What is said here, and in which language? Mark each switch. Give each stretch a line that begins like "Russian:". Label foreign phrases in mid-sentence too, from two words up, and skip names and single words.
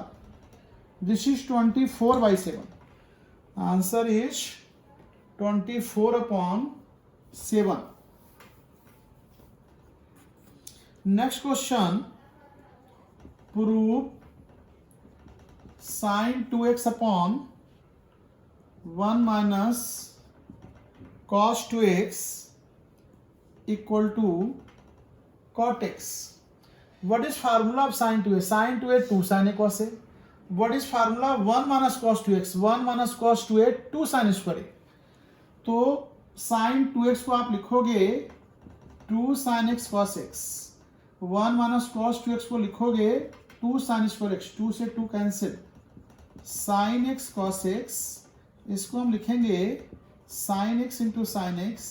English: This is 24/7. Answer is 24/7. Next question. प्रूव sin 2x अपॉन 1 minus cos 2x equal to cot x. What is formula of sin 2a? Sin 2a 2 sin a cos a. What is formula 1 minus cos 2x? 1 minus cos 2a 2 sin square a.
Hindi: तो
English: sin 2x
Hindi: को आप लिखोगे
English: 2 sin x cos x. 1 minus cos 2x
Hindi: को लिखोगे
English: 2 sin square x.
Hindi: 2 से 2 कैंसिल.
English: sin x cos x,
Hindi: इसको हम लिखेंगे
English: sin x into sine x.